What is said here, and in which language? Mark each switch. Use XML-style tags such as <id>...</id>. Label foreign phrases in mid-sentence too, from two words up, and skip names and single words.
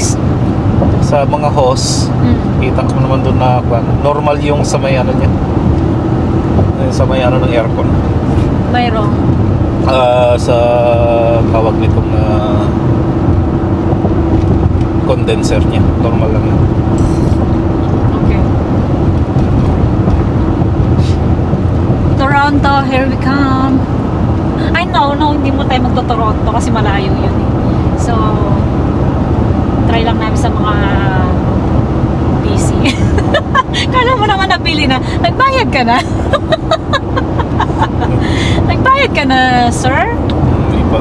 <tl>sa mga hose. Kita ko naman doon na normal yung sa may ano niya. Sa may ano ng aircon. Mayroong. Sa tawag nitong condenser niya. Normal lang yun.</tl> <en>Okay. Toronto, here we come. I know, no,</en> <tl>hindi mo tayo magto-Toronto kasi malayo yun eh. So, try lang namin sa mga busy. Kala mo naman nabili na. Nagbayad ka na? Nagbayad ka na, sir? Hindi pa.</tl>